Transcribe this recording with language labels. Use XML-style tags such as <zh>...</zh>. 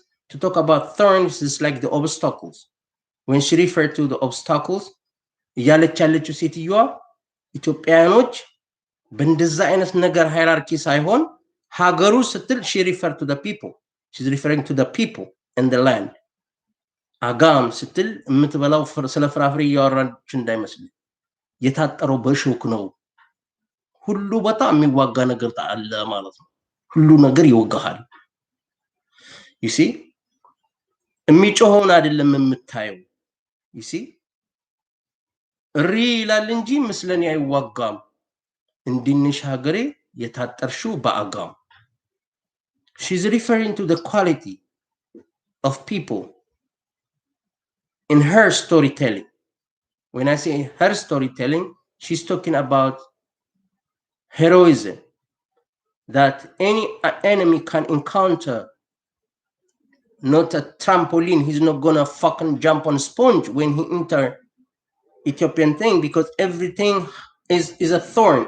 <en>To talk about thorns is like the obstacles. When she referred to the obstacles,</en> <am>እያለች ያለችው ሴትዮዋ ኢትዮጵያኖች በእንደዛ አይነት ነገር ሃይራርኪ ሳይሆን ሀገሩ ስትል</am> <en>she referred to the people. She's referring to the people and the land.</en> <am>አጋም ስትል የምትበላው ስለ ፍራፍሬ እያወራች እንዳይመስል የታጠረው በሾክ ነው። ሁሉ በጣም የሚዋጋ ነገር አለ ማለት ነው። ሁሉ ነገር ይወጋሃል።</am> <en>you see</en> <am>የሚጮኸውን አይደለም የምታየው። you see እሪ ይላል እንጂ ምስለኔ አይዋጋም። እንዲንሽ ሀገሬ የታጠርሽው በአጋም።</am> <en>She's referring to the quality of people in her storytelling. When I say her storytelling, she's talking about heroism that any enemy can encounter. Not a trampoline. He's not gonna fucking jump on sponge when he enter Ethiopian thing, because everything is a thorn.</en>